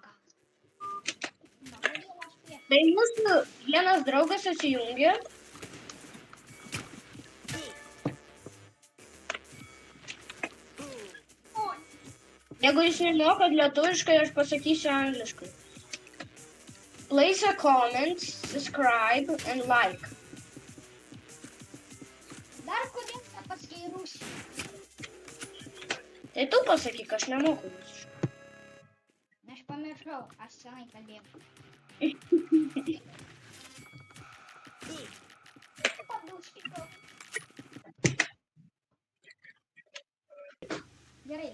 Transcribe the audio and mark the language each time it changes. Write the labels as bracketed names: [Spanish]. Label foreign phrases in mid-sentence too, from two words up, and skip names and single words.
[Lithuanian] Tai mūsų vienas draugas atsijungė. Jeigu jūs nemokat lietuviškai, aš pasakysiu angliškai. [English] Place a comment, subscribe and like. [Lithuanian] Dar kodėl nepasakei rusų? Tai tu pasakyk, aš nemoku rusiškai. Aš pamiršau, aš senai kalbėjau. Gerai.